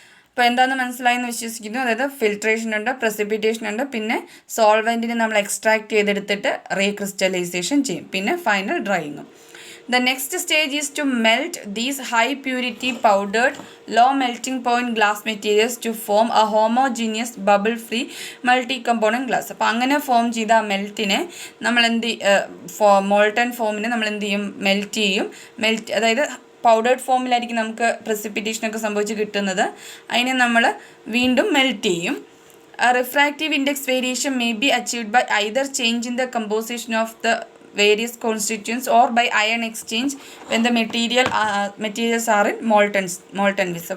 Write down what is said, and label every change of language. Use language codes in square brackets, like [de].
[ml] അപ്പോൾ എന്താണെന്ന് മനസ്സിലായെന്ന് വിശ്വസിക്കുന്നു. അതായത് ഫിൽട്രേഷൻ ഉണ്ട്, പ്രസിപ്പിറ്റേഷൻ ഉണ്ട്, പിന്നെ സോൾവെൻറ്റിനെ നമ്മൾ എക്സ്ട്രാക്ട് ചെയ്തെടുത്തിട്ട് റീക്രിസ്റ്റലൈസേഷൻ ചെയ്യും, പിന്നെ final ഡ്രൈയിങ്ങും. [en] The next stage is to melt these high purity powdered low melting point glass materials to form a homogeneous bubble free multi component glass. [ml] അപ്പോൾ അങ്ങനെ ഫോം ചെയ്ത ആ മെൽറ്റിനെ നമ്മൾ മോൾട്ടൺ ഫോമിനെ നമ്മൾ എന്ത് ചെയ്യും, മെൽറ്റ് ചെയ്യും. അതായത് പൗഡേർഡ് ഫോമിലായിരിക്കും നമുക്ക് പ്രസിപ്പിറ്റേഷനൊക്കെ സംഭവിച്ച് കിട്ടുന്നത്. അതിനെ നമ്മൾ വീണ്ടും മെൽറ്റ് ചെയ്യും. [en] Refractive index variation may be achieved by either change in the composition of the various constituents or by ion exchange when the materials are in molten bits.